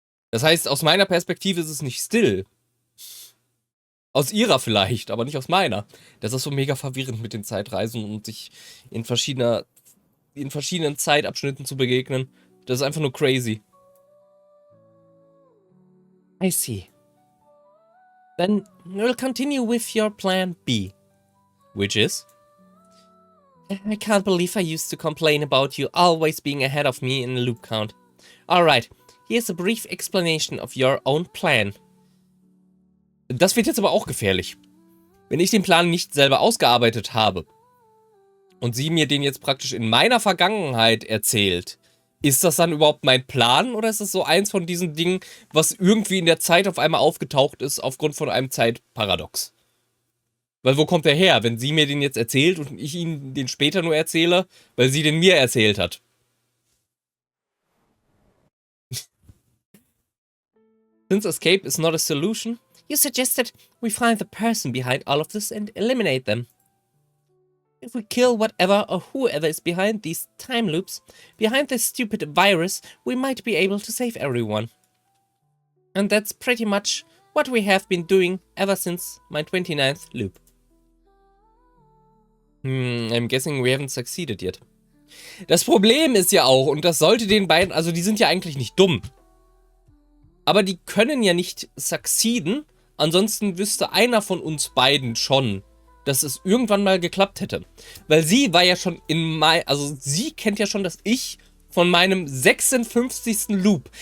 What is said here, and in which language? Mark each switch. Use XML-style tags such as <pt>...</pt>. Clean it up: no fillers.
<de>Das heißt, aus meiner Perspektive ist es nicht still. Aus ihrer vielleicht, aber nicht aus meiner. Das ist so mega verwirrend mit den Zeitreisen und sich in verschiedenen Zeitabschnitten zu begegnen. Das ist einfach nur crazy.</de> <en>I see. Then we'll continue with your plan B. Which is? I can't believe I used to complain about you always being ahead of me in a loop count. Alright, here's a brief explanation of your own plan.</en> <de>Das wird jetzt aber auch gefährlich. Wenn ich den Plan nicht selber ausgearbeitet habe und sie mir den jetzt praktisch in meiner Vergangenheit erzählt, ist das dann überhaupt mein Plan oder ist das so eins von diesen Dingen, was irgendwie in der Zeit auf einmal aufgetaucht ist aufgrund von einem Zeitparadox? Weil wo kommt der her, wenn sie mir den jetzt erzählt und ich ihn den später nur erzähle, weil sie den mir erzählt hat?</de> <en>Since escape is not a solution, you suggested we find the person behind all of this and eliminate them. If we kill whatever or whoever is behind these time loops, behind this stupid virus, we might be able to save everyone. And that's pretty much what we have been doing ever since my 29th loop. I'm guessing we haven't succeeded yet.</en> <de>Das Problem ist ja auch, und das sollte den beiden, also die sind ja eigentlich nicht dumm. Aber die können ja nicht succeeden, ansonsten wüsste einer von uns beiden schon, dass es irgendwann mal geklappt hätte. Weil sie war ja schon also sie kennt ja schon das Ich von meinem 56. Loop.</de>